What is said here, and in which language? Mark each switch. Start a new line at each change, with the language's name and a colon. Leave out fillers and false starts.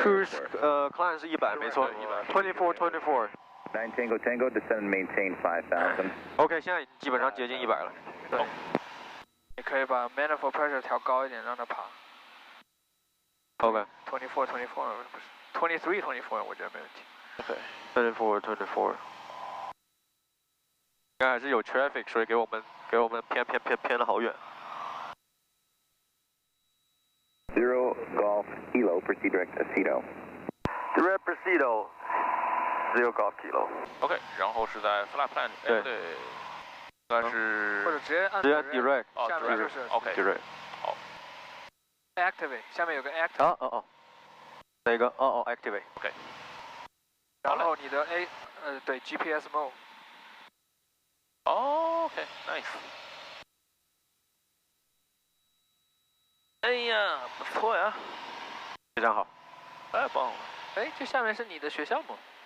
Chinese: Cruise climb 是100，没错。 24。
English: 9 Tango Tango, descend and maintain 5,000.
Chinese: OK， 现在基本上接近100了。对。你可以把 manifold pressure 调高一点，让它爬。 OK。 24，不是23，24，我觉得没问题。 OK。 24。应该还是有 traffic， 所以给我们偏了好远。
English: 0 Golf Kilo, proceed direct Aceto. Direct Presido, 0 Golf Kilo.
Chinese: OK， 然后是在 flat plan， 对，应该是或者直接按
English: direct，
Chinese: 下面就是 OK
English: direct。
Chinese: 好 activate， 下面有个 activate。哪个？activate。 OK。然后你的对 GPS mode。
English: OK，nice。
Chinese: 哎呀，不错呀，非常好，太棒了！哎，这下面是你的学校吗？